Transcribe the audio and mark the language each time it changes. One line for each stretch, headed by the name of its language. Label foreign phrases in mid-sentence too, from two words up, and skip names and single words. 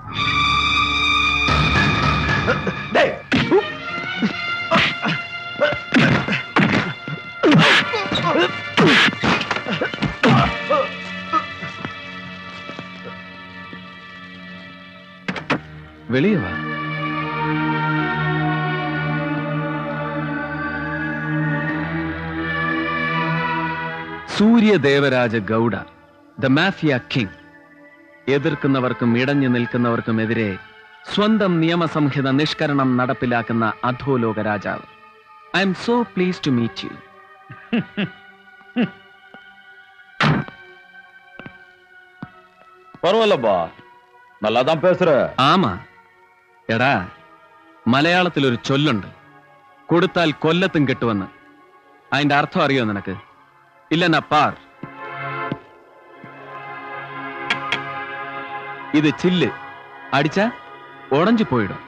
Tamil: டேய், வெளியே வா.
Malayalam: സൂര്യ ദേവരാജ ഗൗഡ,
English: the mafia king.
Malayalam: എതിർക്കുന്നവർക്കും ഇടഞ്ഞു നിൽക്കുന്നവർക്കുമെതിരെ സ്വന്തം നിയമസംഹിത നിഷ്കരണം നടപ്പിലാക്കുന്ന അധോലോക രാജാവ്.
English: I am so pleased to meet you.
Tamil: பரவாயில்லப்பா, நல்லாதான் பேசுற.
Malayalam: ആമാ എടാ, മലയാളത്തിൽ ഒരു ചൊല്ലുണ്ട്, കൊടുത്താൽ കൊല്ലത്തും കിട്ടുമെന്ന്. അതിന്റെ അർത്ഥം അറിയോ നിനക്ക്?
Tamil: இல்லன்னா பார். இது சில்லு, அடிச்சா உடஞ்சு போயிடும்.